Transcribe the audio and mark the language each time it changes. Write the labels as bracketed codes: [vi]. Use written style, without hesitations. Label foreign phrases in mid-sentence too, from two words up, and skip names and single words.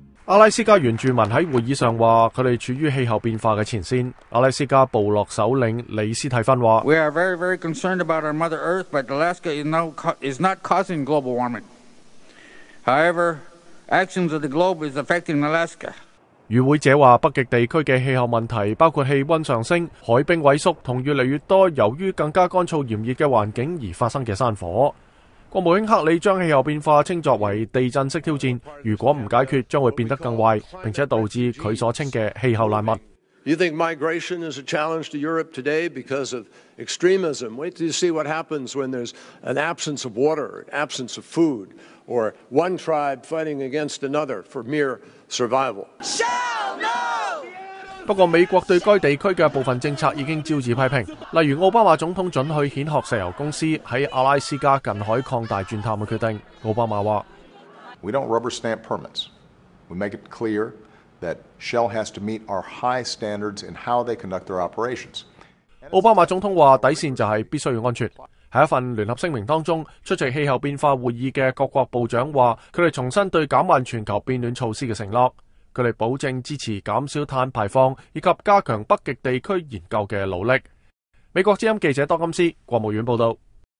[yue] 阿拉斯加原住民喺會議上話，佢哋處於氣候變化嘅前線。阿拉斯加部落首領李斯蒂芬話 [en] ：We are very, very concerned about our Mother Earth, but Alaska is not causing global warming. However, actions of the globe is affecting Alaska. [yue] 與會者話，北極地區嘅氣候問題包括氣溫上升、海冰萎縮同越嚟越多由於更加乾燥炎熱嘅環境而發生嘅山火。國務卿克里將氣候變化稱作為地震式挑戰，如果唔解決，將會變得更壞，並且導致佢所稱嘅氣候難民。 [en] You think migration is a challenge to Europe today because of extremism? Wait till you see what happens when there's an absence of water, an absence of food, or one tribe fighting against another for mere survival. [yue] 不過美國對該地區嘅部分政策已經招致批評，例如奧巴馬總統准許蜆殼石油公司喺阿拉斯加近海擴大鑽探嘅決定。奧巴馬話 [en] ：We don't rubber stamp permits. We make it clear that Shell has to meet our high standards in how they conduct their operations. [yue] 奧巴馬總統話底線就係必須要安全。喺一份聯合聲明當中，出席氣候變化會議嘅各國部長話，佢哋重申對減慢全球變暖措施嘅承諾。佢哋保證支持減少碳排放以及加強北極地區研究嘅努力。美國之音記者多金斯，國務院報道。